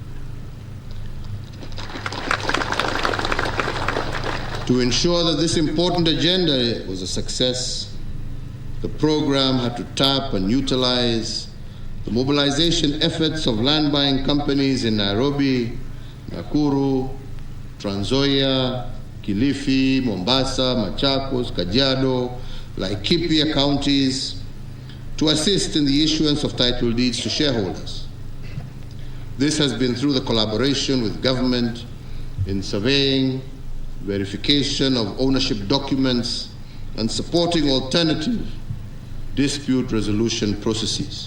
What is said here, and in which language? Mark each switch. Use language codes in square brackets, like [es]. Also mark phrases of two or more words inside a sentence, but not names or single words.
[en] To ensure that this important agenda was a success, the program had to tap and utilize the mobilization efforts of land buying companies in Nairobi, Nakuru, Trans Nzoia, Kilifi, Mombasa, Machakos, Kajiado, Laikipia counties to assist in the issuance of title deeds to shareholders. This has been through the collaboration with government in surveying, verification of ownership documents, and supporting alternative dispute resolution processes.